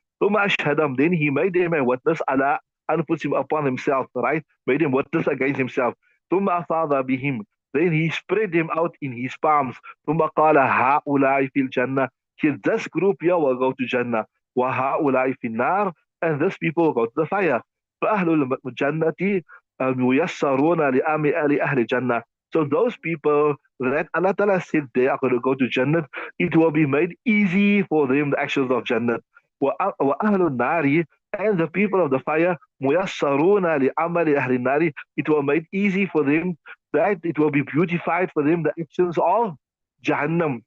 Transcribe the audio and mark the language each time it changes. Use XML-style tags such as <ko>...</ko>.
<ar>ثم أشهدهم,</ar> <en>then he made them a witness</en> <ar>ala anfusim,</ar> <en>upon himself, right? Made him witness against himself.</en> <ar>ثم أفاض بهم.</ar> <en>Then he spread them out in his palms.</en> <ar>ثم قال هؤلاء في الجنة.</ar> <en>This group here will go to Jannah.</en> <ar>وهؤلاء في النار.</ar> <en>And this people will go to the fire.</en> <ar>فأهل الجنة ميسرون لأهل الجنة.</ar> <en>So those people that Allah Ta'ala said they are going to go to Jannah, it will be made easy for them the actions of Jannah.</en> <ar>وأهل النار,</ar> <en>and the people of the fire,</en> <ar>ميسرون لعمل أهل النار,</ar> <en>it will make easy for them, that it will be beautified for them the actions of Jahannam.</en>